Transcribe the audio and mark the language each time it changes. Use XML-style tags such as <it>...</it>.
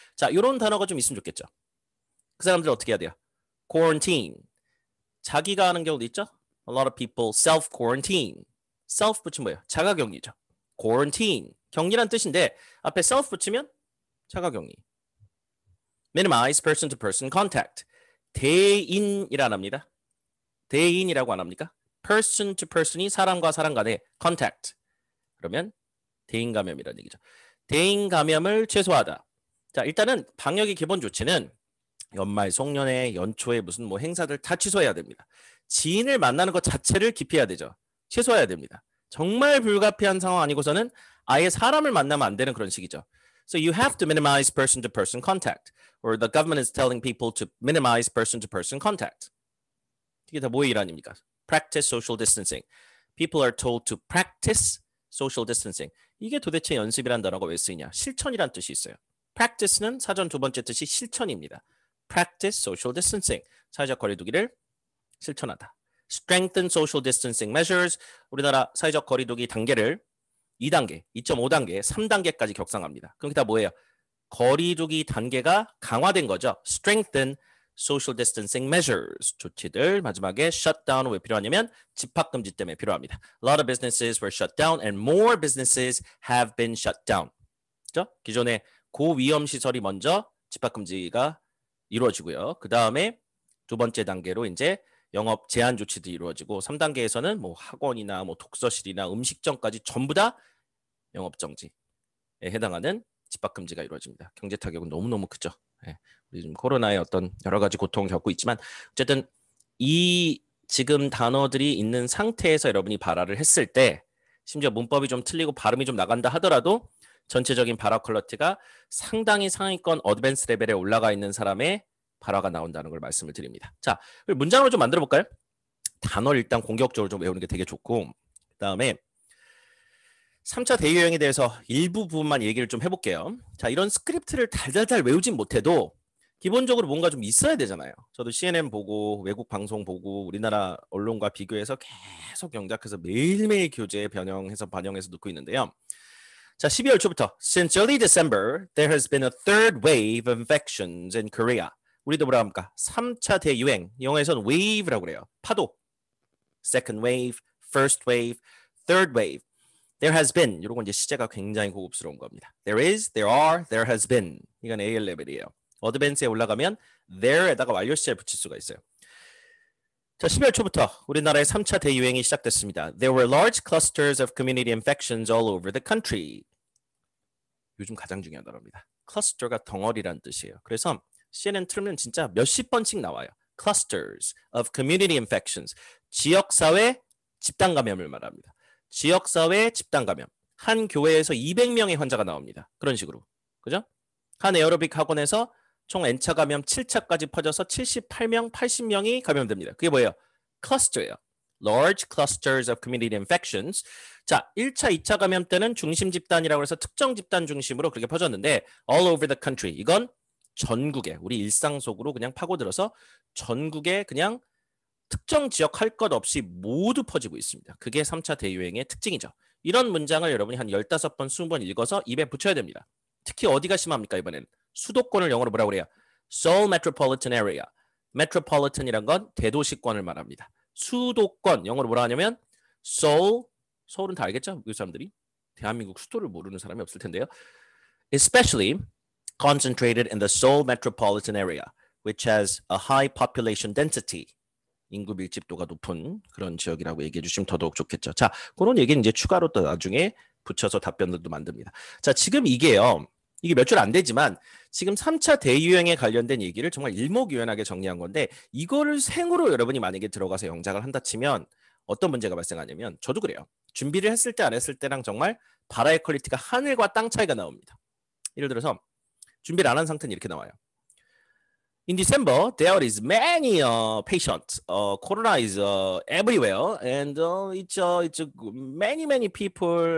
<ko>자, 이런 단어가 좀 있으면 좋겠죠. 그 사람들 어떻게 해야 돼요?</ko> <en>quarantine.</en> <ko>자기가 하는 경우도 있죠?</ko> <en>A lot of people self-quarantine.</en> <ko>self 붙이면 뭐예요? 자가격리죠. quarantine. 격리란 뜻인데 앞에 self 붙이면 자가격리.</ko> <en>minimize person-to-person contact.</en> <ko>대인이라 안 합니다. 대인이라고 안 합니까? person-to-person이 사람과 사람 간의 contact. 그러면 대인 감염이라는 얘기죠. 대인 감염을 최소화하다. 자, 일단은 방역의 기본 조치는 연말, 송년회, 연초에 무슨 뭐 행사들 다 취소해야 됩니다. 지인을 만나는 것 자체를 기피해야 되죠. 최소화해야 됩니다. 정말 불가피한 상황 아니고서는 아예 사람을 만나면 안 되는 그런 식이죠.</ko> <en>So you have to minimize person-to-person contact, or the government is telling people to minimize person-to-person contact.</en> <ko>이게 다 뭐의 일환입니까?</ko> <en>Practice social distancing. People are told to practice social distancing.</en> <ko>이게 도대체 연습이란 단어가 왜 쓰이냐? 실천이란 뜻이 있어요. Practice는 사전 두 번째 뜻이 실천입니다.</ko> <en>Practice social distancing.</en> <ko>사회적 거리두기를 실천하다.</ko> <en>Strengthen social distancing measures.</en> <ko>우리나라 사회적 거리두기 단계를 2단계, 2.5단계, 3단계까지 격상합니다. 그럼 다 뭐예요? 거리두기 단계가 강화된 거죠.</ko> <en>Strengthen social distancing measures.</en> <ko>조치들. 마지막에 shutdown은 왜 필요하냐면 집합금지 때문에 필요합니다.</ko> <en>A lot of businesses were shut down and more businesses have been shut down.</en> <ko>그렇죠? 기존에 고위험 시설이 먼저 집합금지가 이루어지고요. 그 다음에 두 번째 단계로 이제 영업 제한 조치도 이루어지고 3단계에서는 뭐 학원이나 뭐 독서실이나 음식점까지 전부 다 영업 정지에 해당하는 집합 금지가 이루어집니다. 경제 타격은 너무너무 크죠. 예. 우리 지금 코로나의 어떤 여러 가지 고통을 겪고 있지만 어쨌든 이 지금 단어들이 있는 상태에서 여러분이 발화를 했을 때 심지어 문법이 좀 틀리고 발음이 좀 나간다 하더라도 전체적인 발화 퀄리티가 상당히 상위권 어드밴스 레벨에 올라가 있는 사람의 발화가 나온다는 걸 말씀을 드립니다. 자, 문장으로 좀 만들어 볼까요? 단어를 일단 공격적으로 좀 외우는 게 되게 좋고 그 다음에 3차 대유행에 대해서 일부 부분만 얘기를 좀 해볼게요. 자, 이런 스크립트를 달달달 외우진 못해도 기본적으로 뭔가 좀 있어야 되잖아요. 저도 CNN 보고 외국 방송 보고 우리나라 언론과 비교해서 계속 경작해서 매일매일 교재에 변형해서 반영해서 넣고 있는데요. 자, 12월 초부터</ko> <en>Since early December, there has been a third wave of infections in Korea,</en> <ko>우리도 뭐라 합니까? 3차 대유행. 영어에서는 wave라고 그래요. 파도.</ko> <en>Second wave, first wave, third wave. There has been.</en> <ko>이런 건 이제 시제가 굉장히 고급스러운 겁니다.</ko> <en>There is, there are, there has been.</en> <ko>이건 AL 레벨이에요. 어드밴스에 올라가면 there에다가 완료 시제를 붙일 수가 있어요. 자, 12월 초부터 우리나라의 3차 대유행이 시작됐습니다.</ko> <en>There were large clusters of community infections all over the country.</en> <ko>요즘 가장 중요한 단어입니다. 클러스터가 덩어리란 뜻이에요. 그래서 CNN 틀면 진짜 몇십 번씩 나와요.</ko> <en>Clusters of community infections.</en> <ko>지역사회 집단 감염을 말합니다. 지역사회 집단 감염. 한 교회에서 200명의 환자가 나옵니다. 그런 식으로. 그죠? 한 에어로빅 학원에서 총 N차 감염 7차까지 퍼져서 78명, 80명이 감염됩니다. 그게 뭐예요? 클러스터예요.</ko> <en>Large clusters of community infections.</en> <ko>자, 1차, 2차 감염 때는 중심 집단이라고 해서 특정 집단 중심으로 그렇게 퍼졌는데</ko> <en>all over the country.</en> <ko>이건 전국에 우리 일상 속으로 그냥 파고들어서 전국에 그냥 특정 지역 할 것 없이 모두 퍼지고 있습니다. 그게 3차 대유행의 특징이죠. 이런 문장을 여러분이 한 15번, 20번 읽어서 입에 붙여야 됩니다. 특히 어디가 심합니까? 이번엔 수도권을 영어로 뭐라고 그래요? Seoul Metropolitan Area. Metropolitan이란 건 대도시권을 말합니다. 수도권 영어로 뭐라 하냐면 Seoul, 서울은 다 알겠죠? 이 사람들이 대한민국 수도를 모르는 사람이 없을 텐데요.</ko> <en>Especially concentrated in the Seoul Metropolitan Area, which has a high population density.</en> <ko>인구 밀집도가 높은 그런 지역이라고 얘기해 주시면 더더욱 좋겠죠. 자, 그런 얘기는 이제 추가로 또 나중에 붙여서 답변들도 만듭니다. 자, 지금 이게요. 이게 몇 줄 안 되지만 지금 3차 대유행에 관련된 얘기를 정말 일목요연하게 정리한 건데 이거를 생으로 여러분이 만약에 들어가서 영작을 한다 치면 어떤 문제가 발생하냐면 저도 그래요. 준비를 했을 때 안 했을 때랑 정말 바라의 퀄리티가 하늘과 땅 차이가 나옵니다. 예를 들어서 준비를 안 한 상태는 이렇게 나와요.</ko> <en>In December, there is many patients. Corona is everywhere, and it's many people.</en>